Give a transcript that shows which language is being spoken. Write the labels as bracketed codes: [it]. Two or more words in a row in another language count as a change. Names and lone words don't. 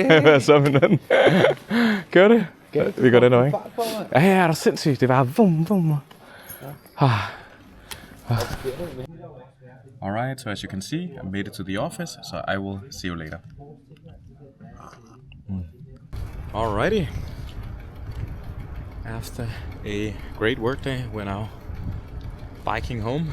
[da] Hvad er så med den? Gør det? Vi går den over, ikke? Ja, ja, det er sindssygt. Det var vum. [en] Alright, so as you can see, I made it to the office, so I will see you later. Alrighty. After a great workday, we're now biking home.